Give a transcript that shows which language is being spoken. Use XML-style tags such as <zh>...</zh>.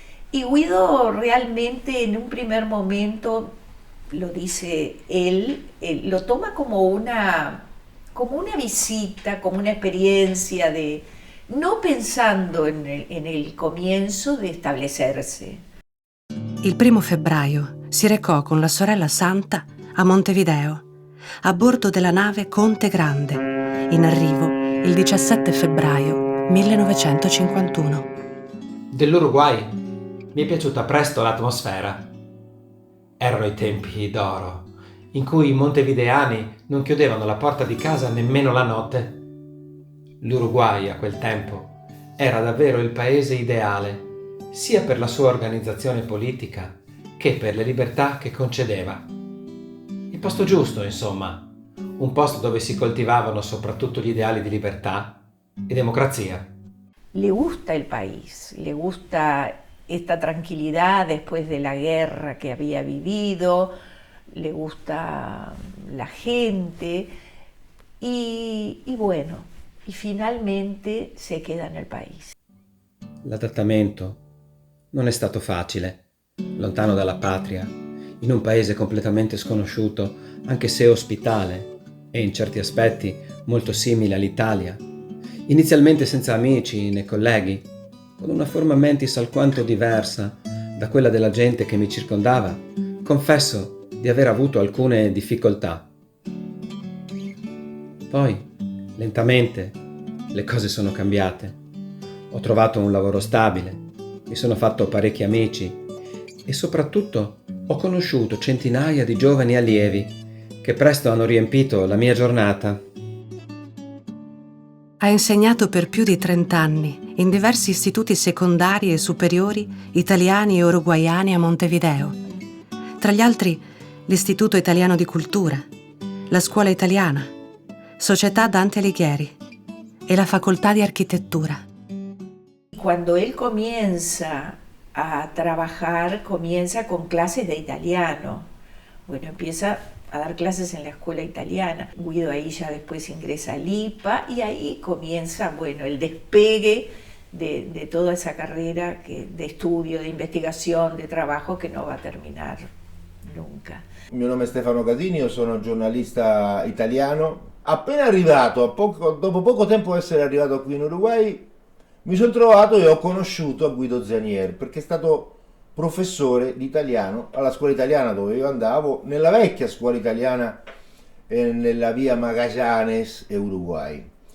<es>Y Guido realmente en un primer momento, lo dice él, lo toma como una visita, como una experiencia de, no pensando en el comienzo de establecerse.</es> <it>Il 1 febbraio si recò con la sorella Santa a Montevideo, a bordo della nave Conte Grande, in arrivo il 17 febbraio 1951. Dell'Uruguay mi è piaciuta presto l'atmosfera. Erano i tempi d'oro, in cui i montevideani non chiudevano la porta di casa nemmeno la notte. L'Uruguay a quel tempo era davvero il paese ideale, sia per la sua organizzazione politica che per le libertà che concedeva. Il posto giusto, insomma, un posto dove si coltivavano soprattutto gli ideali di libertà e democrazia.</it> <es>Le gusta el país, le gusta esta tranquilidad después de la guerra que había vivido, le gusta la gente y bueno, y finalmente se queda nel país.</es> <it>L'adattamento non è stato facile, lontano dalla patria, in un paese completamente sconosciuto, anche se ospitale e in certi aspetti molto simile all'Italia. Inizialmente senza amici né colleghi, con una forma mentis alquanto diversa da quella della gente che mi circondava, confesso di aver avuto alcune difficoltà. Poi, lentamente, le cose sono cambiate. Ho trovato un lavoro stabile, mi sono fatto parecchi amici e soprattutto ho conosciuto centinaia di giovani allievi che presto hanno riempito la mia giornata. Ha insegnato per più di 30 anni in diversi istituti secondari e superiori italiani e uruguaiani a Montevideo. Tra gli altri l'Istituto Italiano di Cultura, la Scuola Italiana, Società Dante Alighieri e la Facoltà di Architettura.</it> <es>Cuando él comienza a trabajar, comienza con clases de italiano. Bueno, empieza a dar clases en la escuela italiana. Guido ahí ya después ingresa al IPA y ahí comienza, bueno, el despegue de toda esa carrera de estudio, de investigación, de trabajo que no va a terminar nunca.</es> <it>Il mio nome è Stefano Casini, io sono giornalista italiano. Appena arrivato, dopo poco tempo di essere arrivato qui in Uruguay, mi sono trovato e ho conosciuto Guido Zanier, perché è stato professore di italiano alla scuola italiana dove io andavo, nella vecchia scuola italiana nella via Magallanes e Uruguay.</it>